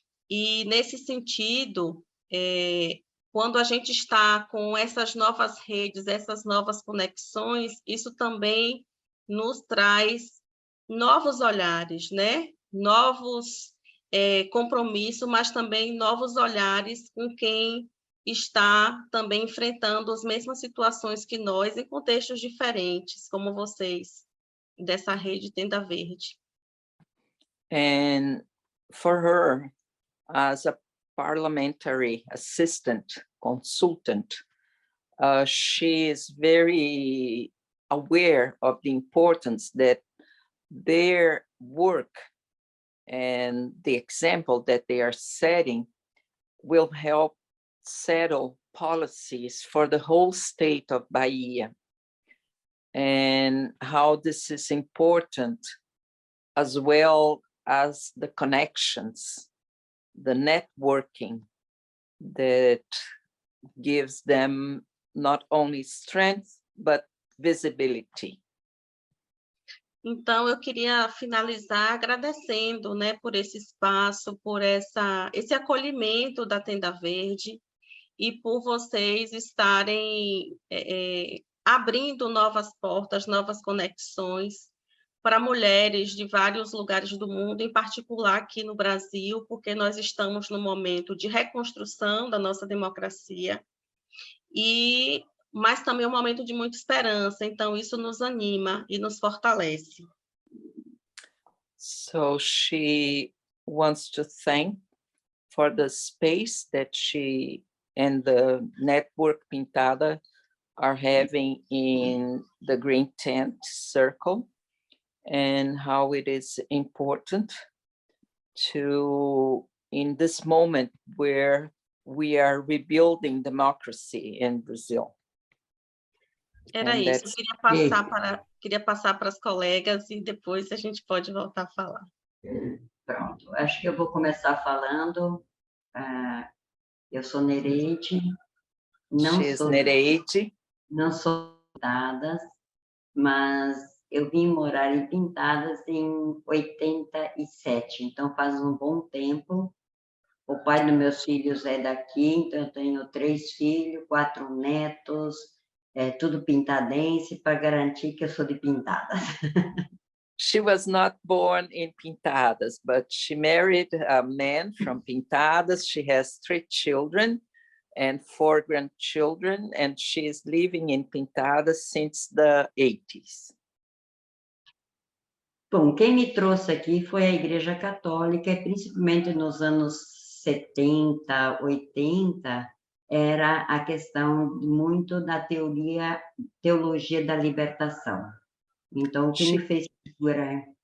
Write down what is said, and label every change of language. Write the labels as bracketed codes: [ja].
[pt] E nesse sentido, quando a gente está com essas novas redes, essas novas conexões, isso também nos traz novos olhares, né? Novos compromissos, mas também novos olhares com quem está também enfrentando as mesmas situações que nós, em contextos diferentes, como vocês, dessa rede Tenda Verde. [en] And for her, as a parliamentary assistant consultant, she is very aware of the importance that their work and the example that they are setting will help settle policies for the whole state of Bahia, and how this is important, as well as the connections, the networking that gives them not only strength, but visibility. [pt] Então, eu queria finalizar agradecendo, né, por esse espaço, por esse acolhimento da Tenda Verde e por vocês estarem abrindo novas portas, novas conexões para mulheres de vários lugares do mundo, em particular aqui no Brasil, porque nós estamos num momento de reconstrução da nossa democracia, mas também um momento de muita esperança, então isso nos anima e nos fortalece. [en] So she wants to thank for the space that she and the network Pintada are having in the Green Tent Circle, and how it is important to, in this moment where we are rebuilding democracy in Brazil. [pt] Era isso, queria passar para as colegas e depois a gente pode voltar a falar. Pronto, acho que eu vou começar falando. Eu sou Nereide, não sou Pintadas, mas eu vim morar em Pintadas em 87, então faz um bom tempo. O pai dos meus filhos é daqui, então eu tenho 3 filhos, 4 netos, tudo pintadense, para garantir que eu sou de Pintadas. [en] She was not born in Pintadas, but she married a man from Pintadas. She has 3 children and 4 grandchildren, and she is living in Pintadas since the 80s. [pt] Bom, quem me trouxe aqui foi a Igreja Católica, e principalmente nos anos 70, 80, era a questão muito da teologia da libertação. Então, o que me fez procurar?